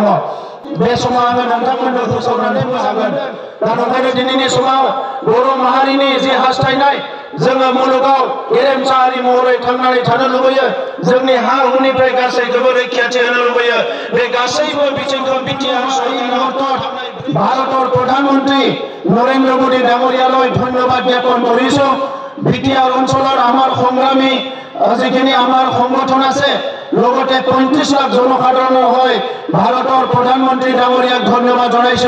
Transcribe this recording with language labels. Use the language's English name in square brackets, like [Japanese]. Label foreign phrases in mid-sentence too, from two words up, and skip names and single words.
[Bodo] बे समाव आङो नोंथांमोननो फोसावनानै हागोन। दा नंखायनो दिनैनि समाव बर' माहारिनि जि हास्थायनाय, जोङो मुलुगाव गेरेमसा हारि महरै थांनानै थानो लुबैयो, जोंनि हा हुनिफ्राय गासैखौबो रैखाथि होनो लुबैयो। बे गासैबो बिथिंखौ बिटिआर [Assamese] ভারতের প্রধানমন্ত্রী নরেন্দ্র মোদী ডাঙরিয়ালৈ ধন্যবাদ জ্ঞাপন কৰিছো। বিটিআর অঞ্চলৰ আমাৰ সংগ্ৰামী যিখিনি আমাৰ সংগঠন আছে, লগতে 35 লাখ জনসাধাৰণৰ হৈ ভাৰতৰ প্ৰধানমন্ত্ৰী ডাঙৰীয়াক ধন্যবাদ জনাইছো।